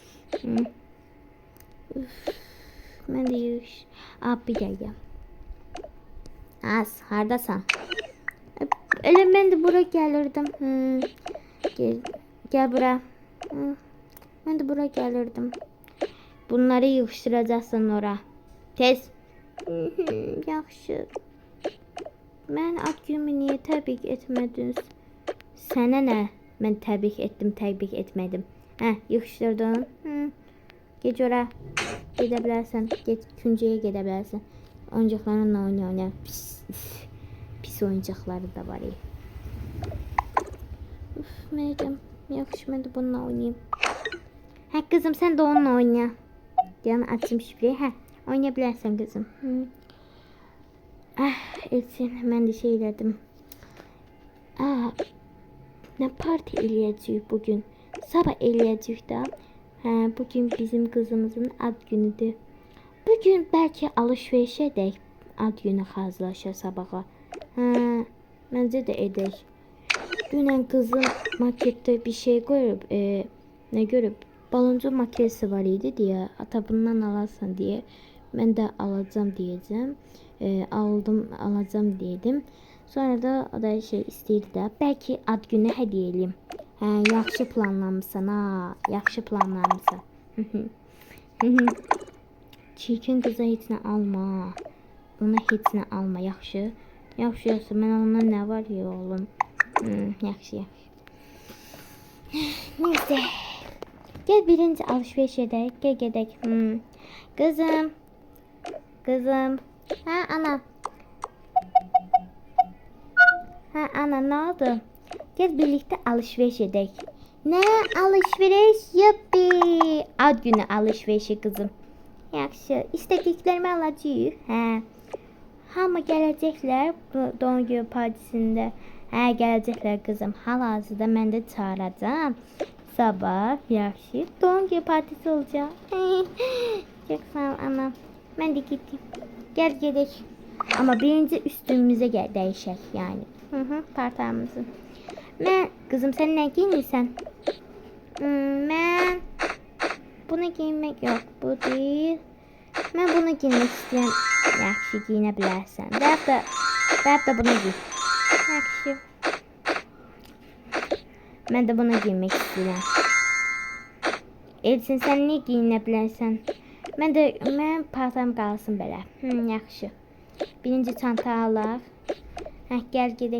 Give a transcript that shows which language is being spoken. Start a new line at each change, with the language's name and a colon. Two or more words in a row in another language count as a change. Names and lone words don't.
Turkish: Ben de yığış.
Azerbaijani: Bir dəqiqə. Hardasan?
Turkish: Öyle ben de buraya gelirdim. Gel buraya. Ben de buraya gelirdim. Bunları yığıştıracaksın ora. Tez.
Azerbaijani: Yaxşı.
Turkish: Ben ad günümü niye təbrik etmediniz?
Azerbaijani: Sənə nə?
Turkish: Ben təbrik ettim, təbrik etmedim.
Azerbaijani: Yığışdırdın. Geç ora. Gedə bilərsən. Geç küncəyə gedə bilərsən. Oyuncaqlarınla oyna. Pis oyuncaqları da var. Mərcəm, yaxşı bununla oynayayım.
Turkish: Kızım sen de onunla oyna.
Azerbaijani: Canı açayım şifreyi. Oyna bilərsən kızım. Elçin, mən də şey elədim. Ne parti eləyəcəyik bugün? Sabah eləyəcəyik də.
Turkish: Bugün bizim kızımızın ad günüdür.
Azerbaijani: Bugün belki alışverişe edək. Ad günü hazırlaşa sabaha.
Turkish: Bence de edək. Dünən kızım markette bir şey görüp ne görüp baloncu makinesi var idi diye ata bundan alarsan diye ben de alacağım diyeceğim.
Azerbaijani: Alacağım dedim. Sonra da o da şey istəyirdi də. Belki ad günü hediye eləyim. Yaxşı planlamısan yaxşı planlamısan. Çirkin kıza heç nə alma. Ona heç nə alma, yaxşı. Yaxşı, mən ondan nə var ya oğlum. Yaxşı. Neyse. Gel birinci alışveriş edək. Gel gedək.
Turkish: Kızım. Ana. Ana ne oldu? Gel birlikte alışveriş edək. Ne alışveriş? Yuppi. Ad günü alışverişi kızım.
Azerbaijani: Yaxşı. İstədiklərimi alacağıq. Hamı gələcəklər bu
Turkish: doğum günü partisinde.
Azerbaijani: Gələcəklər kızım. Hal-hazırda mən də çağıracağım. Sabah yaxşı
Turkish: doğum günü partisi
Azerbaijani: olacaq. Çok sağ ol ana. Mən də gittim. Gel gedək.
Turkish: Ama birinci üstümüze değişək yani. Tartarımızı. Kızım sen ne giyinirsən? Bunu giymek yok. Bu değil. Ben bunu giymek istiyorum.
Azerbaijani: Yaxşı giyinə bilərsən. Və da bunu giy. Yaxşı. Mən də bunu giymək istəyirəm. Elçin, sən niyə giyinə bilərsən? Mən paltarım qalsın belə. Yaxşı. Birinci çanta alaq. Gəl gedək.